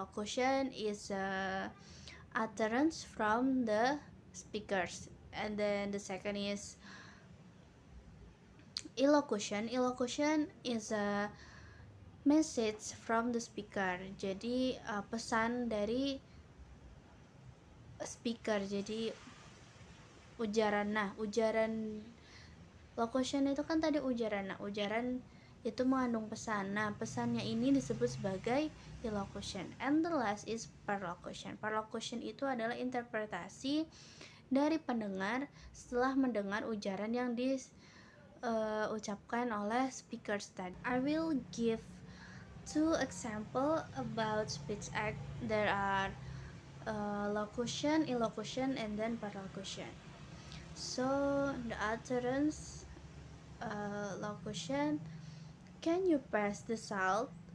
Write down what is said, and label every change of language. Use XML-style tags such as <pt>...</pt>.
<en>Locution is utterance from the speakers, and then the second is illocution. Illocution is a message from the speaker.</en> <id>Jadi pesan dari speaker. Jadi ujaran. Ujaran locution itu kan tadi ujaran. Ujaran itu mengandung pesan. Pesannya ini disebut sebagai illocution.</id> <en>And the last is perlocution.</en> <id>Perlocution itu adalah interpretasi dari pendengar setelah mendengar ujaran yang diucapkan oleh speakers tadi.</id> <en>I will give 2 example about speech act. There are locution, illocution, and then perlocution. So the utterance locution, can you pass the salt?</en>